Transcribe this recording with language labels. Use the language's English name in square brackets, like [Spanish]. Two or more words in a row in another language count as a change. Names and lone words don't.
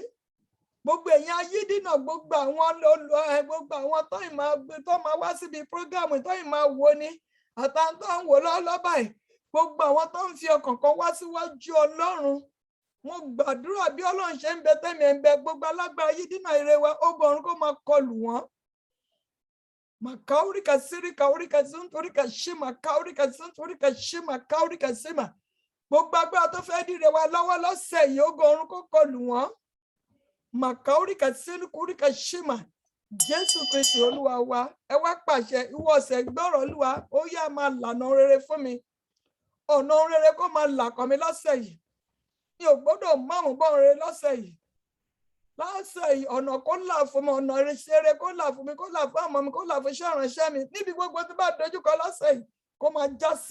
[Yoruba] Gbogbo ẹ̀yin ayídínà gbogbo àwọn tó máa wá síbi prógámù tó máa wo ni àtàwọn tó ń wò lọ́wọ́ báyìí gbogbo àwọn tó ń fi ọkàn kan wá síwájú Ọlọ́run. Mo gbàdúrà bí Ọlọ́run ṣe ń bẹ tẹ́mi ẹ̀ ń bẹ gbogbo alágbára ayídínà ire wa ogun ọ̀run kó máa kọlù wọ́n. Makaurika sirika urika sunturika shima kaurika sunturika shima kaurika sima gbogbo agbára tó fẹ́ dìre wa lọ́wọ́ lọ́sẹ̀ yìí ogun ọ̀run kó kọlù wọ́n. Makaurika sirika shima Jésù Kristi Olúwa wa ẹ wá pàṣẹ ìwọ ọ̀sẹ̀ gbọ́rọ̀ Olúwa ó yá máa lànà rere fún mi ọ̀nà rere kó máa là kàn mí lọ́sẹ̀ yìí mi ò gbọ́dọ̀ máàmù bọ́ rere lọ́sẹ̀ yìí. Lọ́sẹ̀ yìí ọ̀nà kó là fún mi ọ̀nà ìṣeré kó là fún mi kó là fún àmọ́ mi kó là fún iṣẹ́ ìránṣẹ́ mi níbi gbogbo tó bá dojúkọ lọ́sẹ̀ yìí kó máa já sí